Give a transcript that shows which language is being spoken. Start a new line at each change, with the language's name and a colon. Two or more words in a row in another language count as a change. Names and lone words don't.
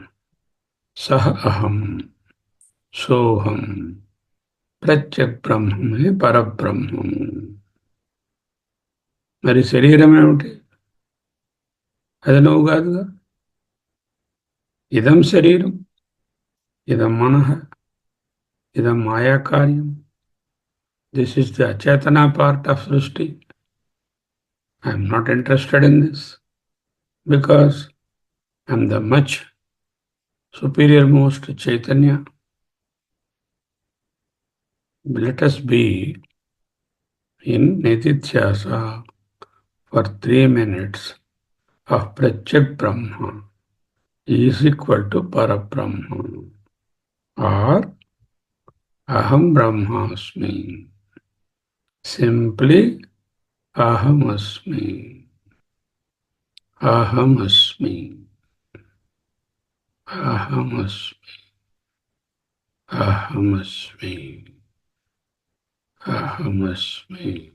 Sanskrit: సహ అహం, సోహం.
Telugu: ప్రత్యక్ బ్రహ్మమే పరబ్రహ్మము. మరి శరీరం ఏమిటి? అది నువ్వు కాదుగా.
Sanskrit: ఇదం శరీరం. इदं मनः, इदं माया कार्यम्.
English: This is the achetana part of Srishti. I am not interested in this because I am the much superior most Chaitanya. Let us be in Nitithyasa for 3 minutes of
Sanskrit: प्रत्यक् ब्रह्म
English: is equal to Parabrahma or
Sanskrit: अहं ब्रह्मास्मि. Simply अहम् अस्मि. अहम् अस्मि। अहम् अस्मि. अहम् अस्मि। अहम् अस्मि.